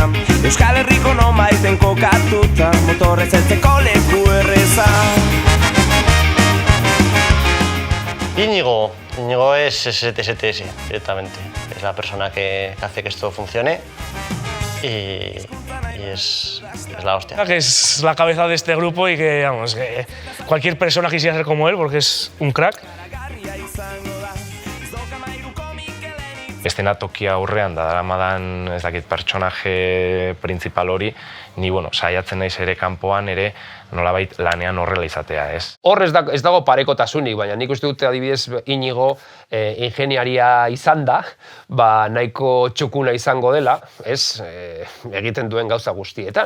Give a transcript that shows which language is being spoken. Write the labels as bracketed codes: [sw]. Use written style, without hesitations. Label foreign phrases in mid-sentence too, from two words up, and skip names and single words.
[eu] Euskal Herriko nonbaiten kokatuta, motorrez heltzeko leku erreza. [es] Íñigo es STS directamente. Es la persona que hace que esto funcione y es la hostia. Que es la cabeza de este grupo y que, vamos, que cualquier persona quisiera ser como él porque es un crack. [eu] Eszenatokia aurrean da daramadan ez dakit pertsonaje printzipal hori, ni saiatzen naiz ere kanpoan ere nolabait lanean horrela izatea, ez. Hor ez dago parekotasunik, baina nik uste dute adibidez Íñigo ingeniaria izan da, nahiko txukuna izango dela, ez, egiten duen gauza guztietan.